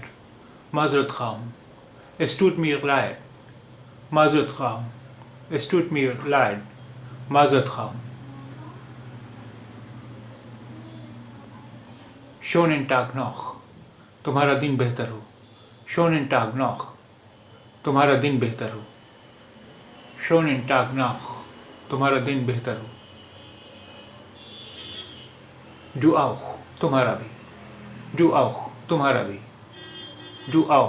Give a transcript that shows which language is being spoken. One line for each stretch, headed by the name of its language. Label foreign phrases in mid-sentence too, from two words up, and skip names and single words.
Urdu: معذرت خواہ ہوں.
German: Es tut mir leid.
Urdu: معذرت خواہ ہوں.
German: Es tut mir leid.
Urdu: معذرت خواہ ہوں.
German: Schönen Tag noch.
Urdu: تمہارا دن بہتر ہو.
German: Schönen Tag noch.
Urdu: تمہارا دن بہتر ہو.
German: Schönen Tag noch.
Urdu: تمہارا دن بہتر ہو.
German: Du auch.
Urdu: تمہارا بھی.
German: Du auch.
Urdu: تمہارا بھی.
German: Du auch.